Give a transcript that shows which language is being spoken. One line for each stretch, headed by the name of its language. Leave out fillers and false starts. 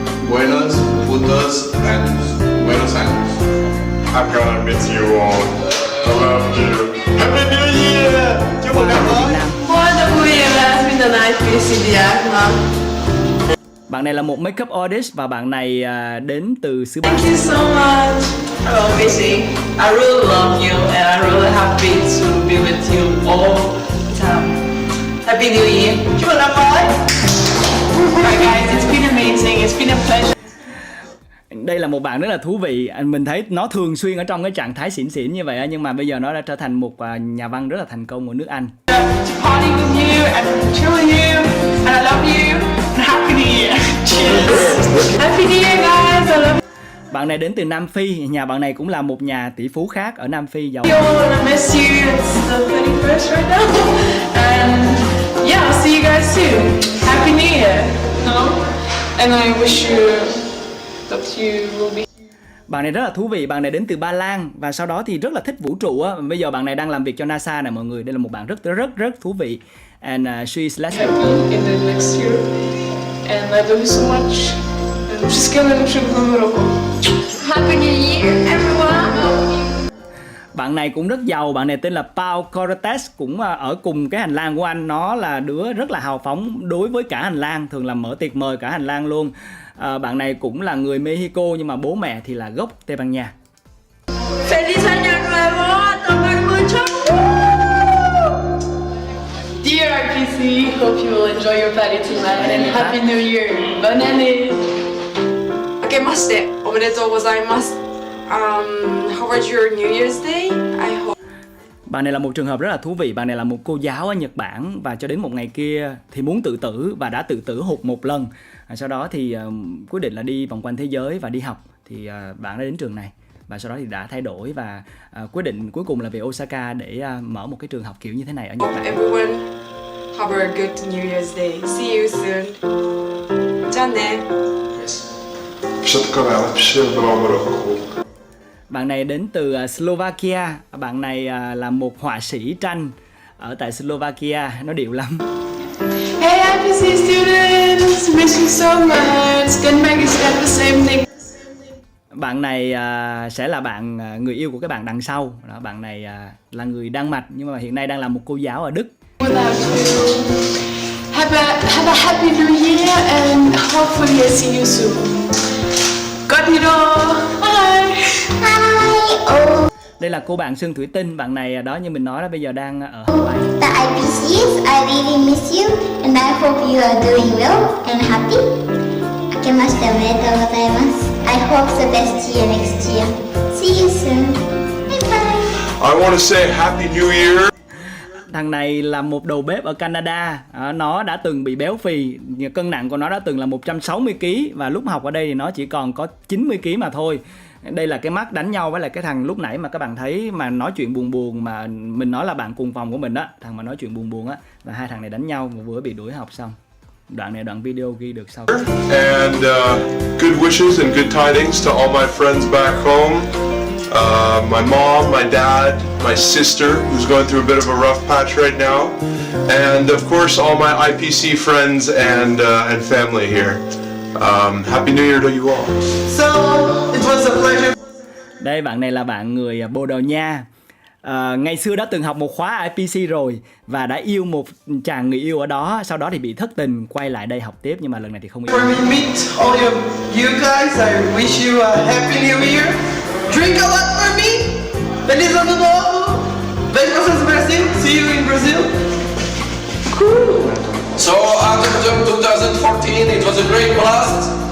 Spanish: Buenos, putos, and Buenos Aires.
English: I'm gonna miss you all. I love you. Happy New Year!
Vietnamese: Chúc mừng năm mới.
English: has been a nice visit.
Vietnamese: Bạn này là một makeup artist và bạn này đến từ xứ Bắc.
English: Thank you so much. Hello, Missy. I really love you and I'm really happy to be with you all the time. Happy New Year.
Vietnamese: Chúc mừng năm mới.
English: Alright guys, it's been amazing. It's been a pleasure.
Vietnamese: Đây là một bạn rất là thú vị. Mình thấy nó thường xuyên ở trong cái trạng thái xỉn xỉn như vậy, nhưng mà bây giờ nó đã trở thành một nhà văn rất là thành công ở nước Anh.
English: Party with you and chill with you and I love you. Happy New Year. Cheers. Happy New Year guys. I love you.
Vietnamese: Bạn này đến từ Nam Phi. Nhà bạn này cũng là một nhà tỷ phú khác ở Nam Phi giàu.
English: I miss you. It's the 21st right now. And yeah, I'll see you guys soon. Happy New Year. No? And I wish you that you will be.
Vietnamese: Bạn này rất là thú vị. Bạn này đến từ Ba Lan và sau đó thì rất là thích vũ trụ á. Bây giờ bạn này đang làm việc cho NASA nè mọi người. Đây là một bạn rất thú vị.
English: And she is lesbian. Happy in the next year. And I love you so much. And just gonna Happy New Year, everyone.
Vietnamese: Bạn này cũng rất giàu. Bạn này tên là Pau Cortez, cũng ở cùng cái hành lang của anh. Nó là đứa rất là hào phóng đối với cả hành lang, thường là mở tiệc mời cả hành lang luôn. Bạn này cũng là người Mexico nhưng mà bố mẹ thì là gốc Tây Ban Nha.
Spanish: Feliz Año Nuevo, tomar mucho.
English: Dear IPC, hope you will enjoy your party tonight and Happy New Year. Bananas.
Japanese: Akemaste, omedetou gozaimasu.
English: How was your New Year's Day? I hope.
Vietnamese: Bạn này là một trường hợp rất là thú vị. Bạn này là một cô giáo ở Nhật Bản và cho đến một ngày kia thì muốn tự tử và đã tự tử hụt một lần. Sau đó thì quyết định là đi vòng quanh thế giới và đi học. Thì bạn đã đến trường này và sau đó thì đã thay đổi và quyết định cuối cùng là về Osaka để mở một cái trường học kiểu như thế này ở Nhật Bản.
English: Everyone have a good New Year's Day. See you soon. Janne.
Slovak: Všetko najlepšie v novom roku.
Vietnamese: Bạn này đến từ Slovakia. Bạn này là một họa sĩ tranh ở tại Slovakia. Nó điệu lắm.
English: Hey IPC students, miss you so much. Denmark is not the same thing.
Vietnamese: Bạn này sẽ là bạn người yêu của cái bạn đằng sau. Đó, bạn này là người Đan Mạch nhưng mà hiện nay đang là một cô giáo ở Đức.
English: Without you. Have a happy new year and hopefully I see you soon.
Vietnamese: Đây là cô bạn Sương Thủy Tinh. Bạn này đó như mình nói là bây giờ đang ở Hawaii.
English: The IPCs, I really miss you and I hope you are doing well and happy.
Japanese: Akemashite omedetou gozaimasu.
English: I hope the best year next year. See you soon. Bye bye. I want to say Happy New Year.
Vietnamese: Thằng này là một đầu bếp ở Canada. Nó đã từng bị béo phì. Cân nặng của nó đã từng là 160 kg và lúc học ở đây thì nó chỉ còn có 90 kg mà thôi. Đây là cái mắt đánh nhau với lại cái thằng lúc nãy mà các bạn thấy mà nói chuyện buồn buồn mà mình nói là bạn cùng phòng của mình đó. Thằng mà nói chuyện buồn buồn á, là hai thằng này đánh nhau một bữa bị đuổi học xong. Đoạn video ghi được sau.
English: And good wishes and good tidings to all my friends back home. My mom, my dad, my sister, who's going through a bit of a rough patch right now, and of course all my IPC friends and family here. Happy New Year to you all. So it was a pleasure.
Vietnamese: Đây bạn này là bạn người Bồ Đào Nha. Ngày xưa đã từng học một khóa IPC rồi và đã yêu một chàng người yêu ở đó, sau đó thì bị thất tình, quay lại đây học tiếp nhưng mà lần này thì không yêu.
English: For me meet all of you guys, I wish you a happy new year. Drink a lot for me.
Portuguese: Feliz Ano Novo! Vejo vocês no Brasil.
English: See you in Brazil. Cool. So after 2014, it was a great blast.